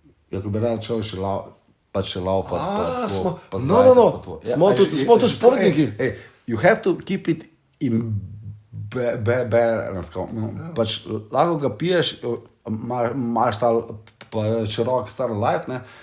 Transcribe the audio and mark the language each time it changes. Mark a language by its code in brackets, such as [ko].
[sl] Ja, ko bi rad šel še laufat. Smo tudi športniki. [en] You have to keep it in balance. [sl] Pač lahko ga piješ, imaš ta širok star life, ne?